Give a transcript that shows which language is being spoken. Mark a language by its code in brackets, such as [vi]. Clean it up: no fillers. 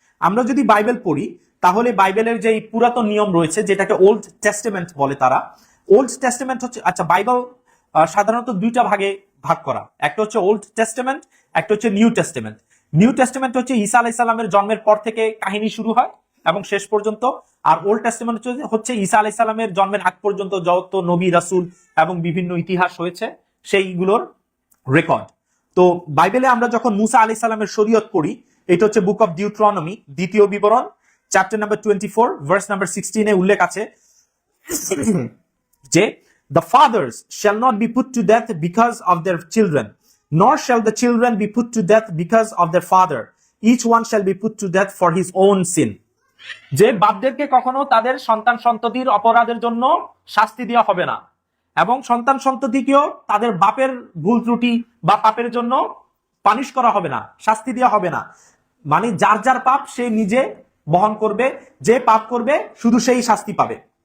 [bn] আমরা যদি বাইবেল পড়ি তাহলে বাইবেলের যে পুরাতন নিয়ম রয়েছে, যেটাকে ওল্ড টেস্টামেন্ট বলে তারা, ওল্ড টেস্টামেন্ট হচ্ছে, আচ্ছা বাইবেল সাধারণত 2টা ভাগে ভাগ করা, একটা হচ্ছে ওল্ড টেস্টামেন্ট, একটা হচ্ছে নিউ টেস্টামেন্ট। নিউ টেস্টামেন্ট হচ্ছে ঈসা আলাইহিস সালামের জন্মের পর থেকে কাহিনী শুরু হয় এবং শেষ পর্যন্ত, আর ওল্ড টেস্টামেন্ট হচ্ছে ঈসা আলাইহিস সালামের জন্মের আগ পর্যন্ত যত নবী রাসূল এবং বিভিন্ন ইতিহাস হয়েছে সেইগুলোর রেকর্ড। তো বাইবেলে আমরা যখন মুসা আলাইহিস সালামের শরীয়ত পড়ি, এটা হচ্ছে বুক অফ ডিউট্রনমি, দ্বিতীয় বিবরণ, চ্যাপ্টার নাম্বার 24 ভার্স নাম্বার 16 এ উল্লেখ আছে যে [en] the fathers shall not be put to death because of their children, nor shall the children be put to death because of their father, each one shall be put to death for his own sin. [bn] যে বাপদেরকে কখনো তাদের সন্তান সন্ততির অপরাধের জন্য শাস্তি দেওয়া হবে না, এবং সন্তান সন্ততিকেও তাদের বাপের ভুল ত্রুটি বা পাপের জন্য পানিশ করা হবে না, শাস্তি দেওয়া হবে না। মানে যার যার পাপ সে নিজে বহন করবে, যে পাপ করবে শুধু সেই শাস্তি পাবে।